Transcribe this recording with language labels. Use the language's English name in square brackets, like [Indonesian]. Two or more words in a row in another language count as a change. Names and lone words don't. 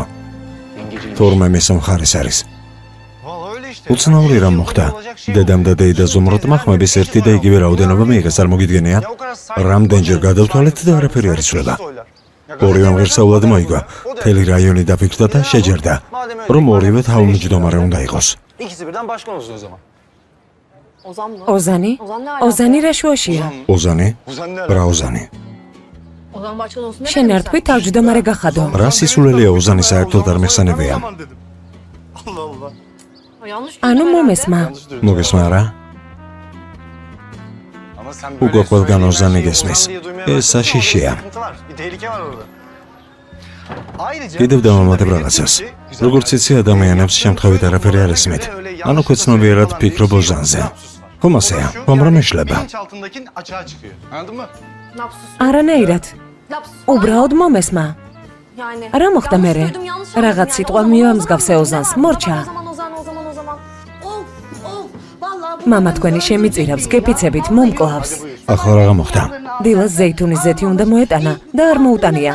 [Georgian] თორმე მის მხარეს არის. უცნაური რამ მოხდა. დედამ და დეიდა ზუმროტმა ხმების ერთი და იგივე რაოდენობა მიიღეს, არ მოგიდგენია? რამდენჯერ გადავთვალეთ და არაფერი არ იცვლება. ორივემ ღირსეულად მოიგო. მთელი რაიონი დაფიქრდა და შეჯერდა, რომ ორივე თავმჯდომარე უნდა იყოს. [Turkish] İkisi birden başkan olsun o zaman. [Georgian] ოზანი? ოზანი რა შუაშია? ოზანი? რა ოზანი? შენ არ თქვი თავმჯდომარე გახადო. რა სისულელია ოზანი საერთოდ არ მეხსენებია. ანუ მომესმა. მოგესმა რა? [Turkish] Ama sen [Georgian] Hugo ყველგან ოზანი გესმის. ეს საშიშია. [Turkish] Bir tehlike var orada. Ayrıca [Georgian] კიდევ დავამატებ რაღაცას. როგორც იცი, ადამიანებს შემთხვევით არაფერი არ ესმით. ანუ ქვეცნობიერად ფიქრობ ოზანზე. ხომ ასეა? ხომ რომ ეშლება? [Turkish] bilinç altındakinin açığa çıkıyor. Anladın mı? [Georgian] არანაირად. უბრალოდ მომესმა. რა მოხდა მერე? რაღაც სიტყვა მივამსგავსე ოზანს, მორჩა. მამა თქვენი შემიწირავს, გეფიცებით, მომკლავს. ახლა რა მოხდა? დილას ზეითუნის ზეთი უნდა მოეტანა და არ მოუტანია.